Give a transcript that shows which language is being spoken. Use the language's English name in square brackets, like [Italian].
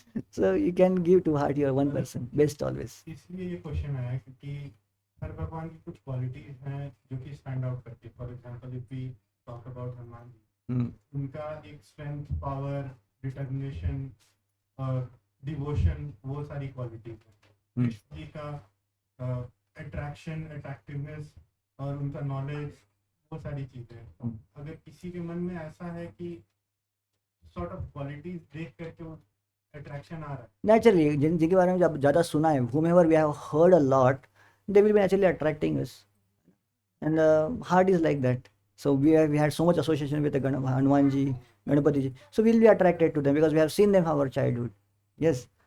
[English] So you can give to heart your one person, best always. [Hindi] इसलिए ये question आया क्योंकि हर भगवान की कुछ क्वालिटीज हैं जो कि स्टैंड आउट करती है. [English] for example if we talk about [Hindi] Hanuman ji, उनका एक स्ट्रेंथ, पावर, डिटर्मिनेशन और डिवोशन, वो सारी क्वालिटीज हैं. कृष्ण जी का अट्रैक्शन, अट्रैक्टिवनेस और उनका नॉलेज, वो सारी चीजें. अगर किसी के मन में ऐसा है कि सॉर्ट ऑफ क्वालिटीज देख करके वो attraction आ रहा है, [English] Naturally, [Hindi] जिनके बारे में जब ज़्यादा सुना है, [English] whomever we have heard a lot, they will be naturally attracting us. And heart is like that. So we had so much association with the Hanumanji, Ganapati ji. So we will be attracted to them because we have seen them from our childhood. Yes.